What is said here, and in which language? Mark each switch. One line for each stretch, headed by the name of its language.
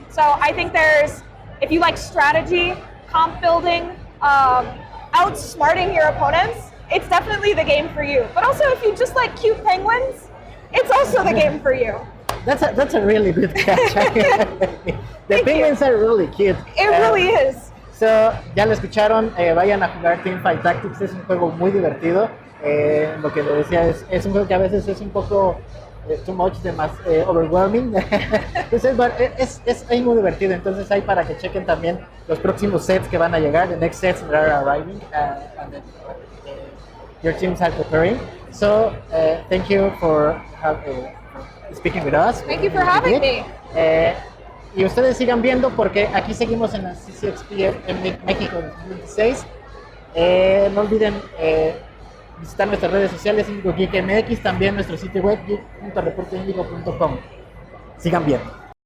English: So I think if you like strategy, comp building, outsmarting your opponents, it's definitely the game for you. But also if you just like cute penguins, it's also the game for you. That's a really good catch. The penguins are really cute. It really is.
Spanish: So, ya lo escucharon, vayan a jugar Teamfight Tactics, es un juego muy divertido. Lo que le decía es un juego que a veces es un poco
English: too much,
Spanish: más overwhelming. Entonces, es muy divertido. Entonces, hay para que chequen también los próximos sets que van a llegar,
English: the next sets that are arriving, and then, your teams are preparing. So, thank you for speaking with us. Thank you for having me.
Spanish: Y ustedes sigan viendo porque aquí seguimos en la CCXP México 2016. No olviden visitar nuestras redes sociales, Índigo GEEK MX, también nuestro sitio web geek.reporteindigo.com. Sigan viendo.